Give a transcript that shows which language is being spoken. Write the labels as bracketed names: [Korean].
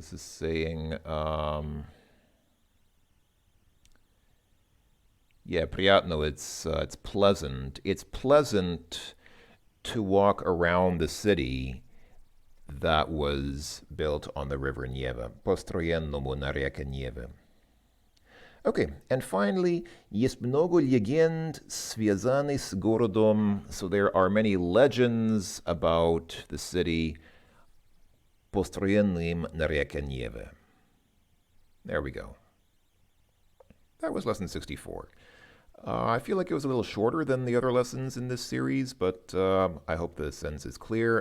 [English] This is saying, yeah, [Russian] приятно, [English] it's pleasant. It's pleasant to walk around the city that was built on the river Neva. [Russian] Построенному на реке Неве. [English] Okay, and finally, [Russian] есть много легенд, связанных с городом. [English] So there are many legends about the city [Russian] построенным на реке Неве. [English] There we go. That was lesson 64. I feel like it was a little shorter than the other lessons in this series, but I hope the sentence is clear.